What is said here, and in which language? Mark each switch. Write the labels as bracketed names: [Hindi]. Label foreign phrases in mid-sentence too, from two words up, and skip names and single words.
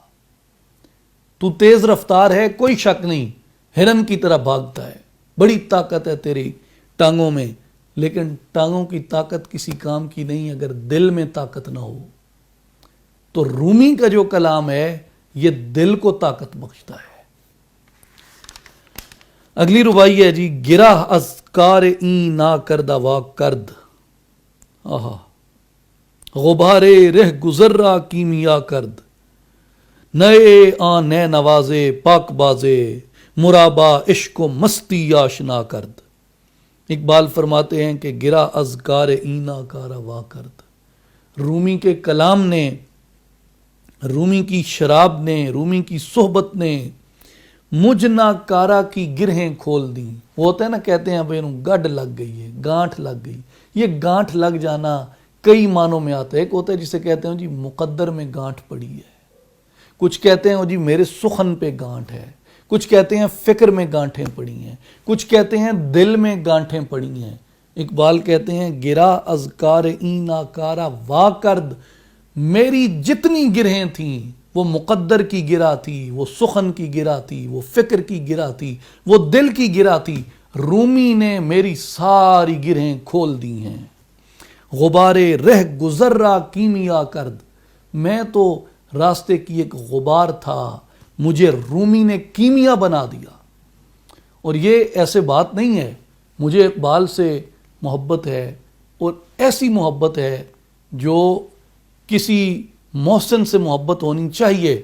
[Urdu] تو تیز رفتار ہے، کوئی شک نہیں، ہرن کی طرح بھاگتا ہے، بڑی طاقت ہے تیری ٹانگوں میں، لیکن ٹانگوں کی طاقت کسی کام کی نہیں اگر دل میں طاقت نہ ہو. تو رومی کا جو کلام ہے یہ دل کو طاقت بخشتا ہے. اگلی ربائی ہے جی: [Persian] گرہ از کار این نا کردہ وا کرد، آہا غبارے رہ گزر را کیمیا کرد، نئے آن نئے نوازے پاک بازے مرابا عشق و مستی آشنا کرد. [Urdu] اقبال فرماتے ہیں کہ [Persian] گرہ از کار اینا کارا وا کرد، [Urdu] رومی کے کلام نے، رومی کی شراب نے، رومی کی صحبت نے مجھ ناکارہ کی گرہیں کھول دیں. وہ ہوتا ہے نا، کہتے ہیں بھائی گڈ لگ گئی ہے، گانٹھ لگ گئی. یہ گانٹھ لگ جانا کئی معنوں میں آتا ہے. ایک ہوتا ہے جسے کہتے ہیں جی مقدر میں گانٹھ پڑی ہے، کچھ کہتے ہیں جی میرے سخن پہ گانٹھ ہے، کچھ کہتے ہیں فکر میں گانٹھیں پڑی ہیں، کچھ کہتے ہیں دل میں گانٹھیں پڑی ہیں. اقبال کہتے ہیں [Persian] گرا از کار اینا کارا وا کرد، [Urdu] میری جتنی گرہیں تھیں وہ مقدر کی گرہ تھی، وہ سخن کی گرہ تھی، وہ فکر کی گرہ تھی، وہ دل کی گرہ تھی. رومی نے میری ساری گرہیں کھول دی ہیں. [Persian] غبارے رہ گزر را کیمیا کرد، [Urdu] میں تو راستے کی ایک غبار تھا، مجھے رومی نے کیمیا بنا دیا. اور یہ ایسے بات نہیں ہے، مجھے اقبال سے محبت ہے، اور ایسی محبت ہے جو کسی محسن سے محبت ہونی چاہیے.